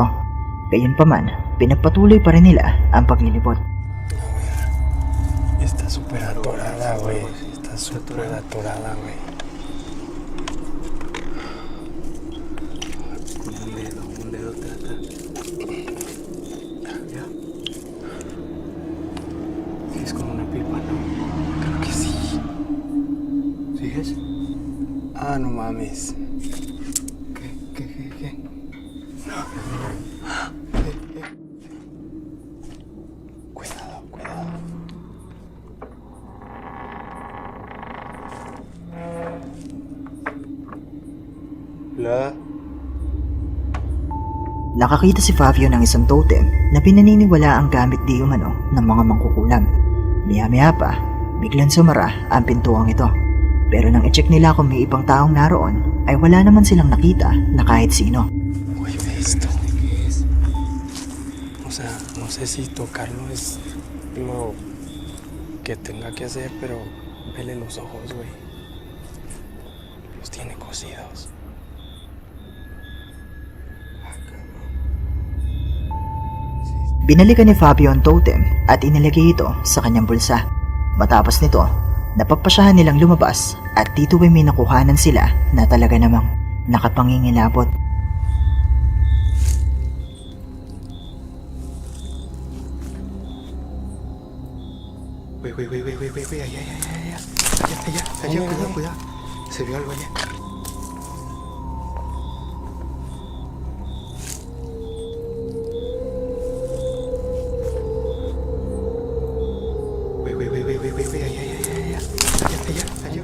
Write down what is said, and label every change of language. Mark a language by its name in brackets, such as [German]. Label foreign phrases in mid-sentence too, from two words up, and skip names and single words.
[Filipino] Gayunpaman, pinagpatuloy pa rin nila ang paglilipot. [Spanish] Está súper atorada, güey. Está súper atorada, güey. Un dedo trata. ¿Ya? Es como una pipa, ¿no? Creo que sí. ¿Sigues? Ah, no mames. ¿Qué? No. Cuidado. Hola. [Filipino] Nakakita si Fabio ng isang totem na pinaniniwala ang gamit di umano ng mga mangkukulam. Maya-maya pa, biglang sumara ang pintuang ito. Pero nang i-check nila kung may ibang taong naroon, ay wala naman silang nakita na kahit sino. [Spanish] Güey, ve esto. O sea, no sé si tocarlo es lo que tenga que hacer, pero vele los ojos, güey. Los tiene cosidos. [Filipino] Binalikan ni Fabio ang totem at inilagay ito sa kanyang bulsa. Matapos nito, napagpasyahan nilang lumabas at dito ay may nakuhanan sila na talaga namang nakapangingilabot. [Spanish] Güey, allá, cuidado. Se vio algo allá. Güey, allá.